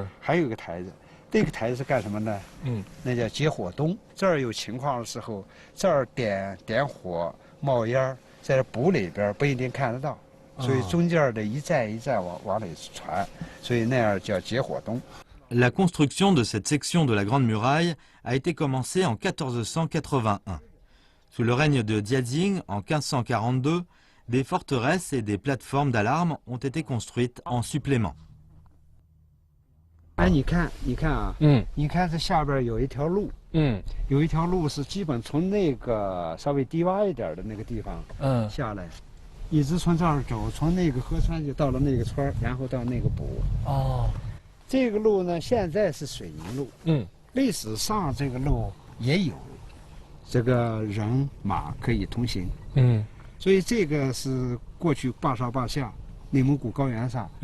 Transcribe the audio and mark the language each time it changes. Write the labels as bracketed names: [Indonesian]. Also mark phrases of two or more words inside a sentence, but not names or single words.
[Chinese] 还有一个台子。这个台子是干什么呢？那叫结火洞。这儿有情况的时候，这儿点火冒烟，在这补里边不一定看得到，所以中间的一站一站往里传，所以那样叫结火洞。 [French] La construction de cette section de la Grande Muraille a été commencée en 1481. Sous le règne de Diadzing, en 1542, des forteresses et des plateformes d'alarme ont été construites en supplément. [Chinese] 哎，你看啊，你看这下边有一条路，有一条路是基本从那个稍微低洼一点的那个地方，下来，一直从这儿走，从那个河川就到了那个村，然后到那个补。哦，这个路呢，现在是水泥路，历史上这个路也有，这个人马可以通行，所以这个是过去坝上坝下，内蒙古高原上